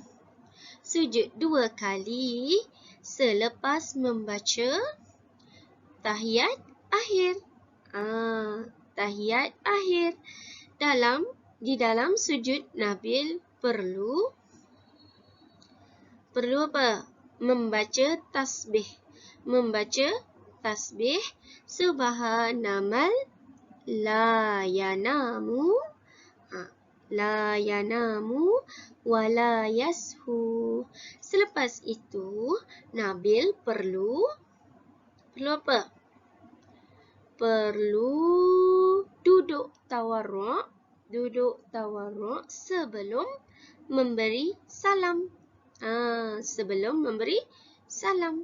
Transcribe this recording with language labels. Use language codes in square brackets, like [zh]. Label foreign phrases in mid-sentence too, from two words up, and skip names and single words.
[ms] Sujud 2 kali selepas membaca tahiyat akhir. Tahiyat akhir. Di dalam sujud Nabil perlu apa? Membaca tasbih. Membaca tasbih [ar] سبحان من لا ينام. لا ينام ولا يسهو. [ms] Selepas itu, Nabil perlu apa? Perlu duduk tawarruk. Duduk tawarruk sebelum memberi salam. Sebelum memberi salam.